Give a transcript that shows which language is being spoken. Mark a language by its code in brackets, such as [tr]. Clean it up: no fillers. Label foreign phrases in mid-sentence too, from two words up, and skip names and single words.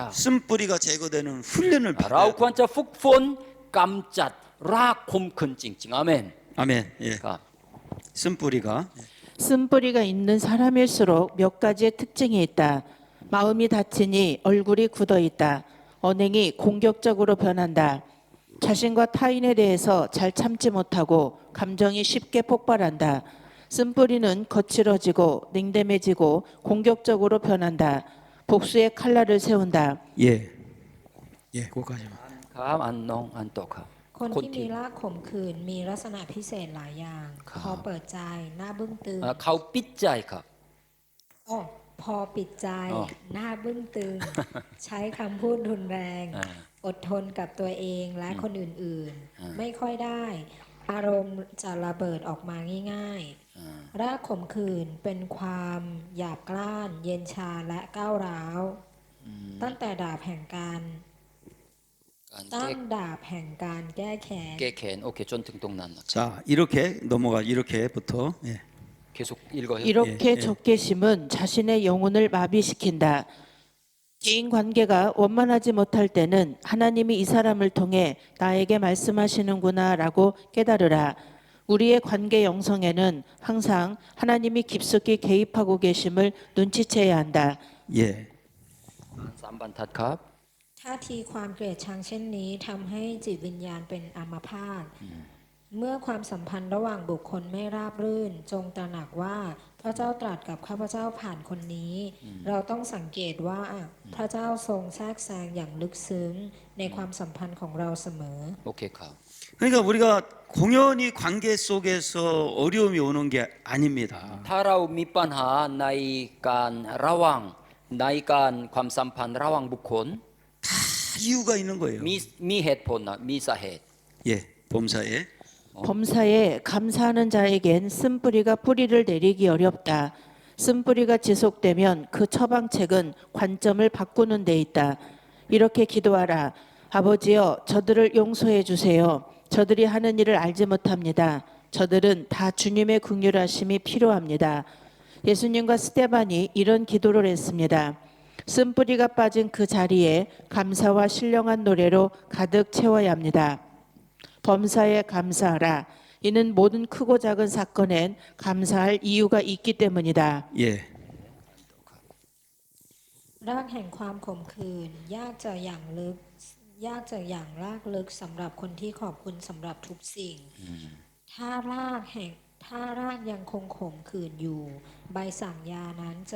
[ko] 쓴뿌리가 제거되는 훈련을 [th] เรา [ko] 받아야 [th] ควร [ko] 돼요. [th] จะฝึกฝนกำจัดรากคมคืนจริงๆอาเมน [ko] 아멘. 예. [th] ครับ [ko] 쓴뿌리가 쓴뿌리가 있는 사람일수록 몇 가지의 특징이 있다. 마음이 다치니 얼굴이 굳어 있다. 언행이 공격적으로 변한다. 자신과 타인에 대해서 잘 참지 못하고 감정이 쉽게 폭발한다. 쓴뿌리는 거칠어지고 냉담해지고 공격적으로 변한다. 복수의 칼날을 세운다. 예. 예, 그거까지만. [th] ครับอันน้องอันต่อครับ คนที่มีรากขมขื่นมีลักษณะพิเศษหลายอย่าง ครับ พอเปิดใจหน้าบึ้งตึง เขาปิดใจครับ อ้อพอปิดใจ อ๋อ หน้าบึ้งตึง ใช้คำพูดรุนแรง อ่า อดทนกับตัวเองและคนอื่นๆ ไม่ค่อยได้ อารมณ์จะระเบิดออกมาง่ายๆ รากขมขื่นเป็นความหยาบกร้าน เย็นชาและก้าวร้าว ตั้งแต่ดาบแห่งการ การ ตั้งดาบแห่งการแก้แค้น แก้แค้นโอเคจนถึงตรงนั้นนะ [ko] 자, 이렇게 넘어가 이렇게부터. 예. 계속 읽어요. 이렇게 예, 예. 적개심은 자신의 영혼을 마비시킨다. 개인 관계가 원만하지 못할 때는 하나님이 이 사람을 통해 나에게 말씀하시는구나라고 깨달으라. 우리의 관계 영성에는 항상 하나님이 깊숙이 개입하고 계심을 눈치채야 한다. 예. [th] 3บรรทัดครับ ท่าทีความเกลียดชังเช่นนี้ทำให้จิตวิญญาณเป็นอัมพาต เมื่อความสัมพันธ์ระหว่างบุคคลไม่ราบรื่น จงตระหนักว่าพระเจ้าตรัสกับข้าพเจ้าผ่านคนนี้ เราต้องสังเกตว่าพระเจ้าทรงแทรกแซงอย่างลึกซึ้งในความสัมพันธ์ของเราเสมอ โอเคครับ [ko] 그러니까 우리가 공연히 관계 속에서 어려움이 오는 게 아닙니다. [th] ถ้าเรามีปัญหาในการระหว่างในการความสัมพันธ์ระหว่างบุคคล [ko] 다 이유가 있는 거예요. [th] มีเหตุผลนะมีสาเหตุ [ko] 예, 범사에. 범사에 감사하는 자에겐 쓴뿌리가 뿌리를 내리기 어렵다. 쓴뿌리가 지속되면 그 처방책은 관점을 바꾸는 데 있다. 이렇게 기도하라. 아버지여, 저들을 용서해 주세요. 저들이 하는 일을 알지 못합니다. 저들은 다 주님의 긍휼하심이 필요합니다. 예수님과 스데반이 이런 기도를 했습니다. 쓴뿌리가 빠진 그 자리에 감사와 신령한 노래로 가득 채워야 합니다. 범사에 감사하라. 이는 모든 크고 작은 사건엔 감사할 이유가 있기 때문이다. 예. [th] รากแห่งความขมขื่นยากจะอย่างรากลึกสำหรับคนที่ขอบคุณสำหรับทุกสิ่งถ้ารากยังคงขมขื่นอยู่ ใบสั่งยานั้นจะ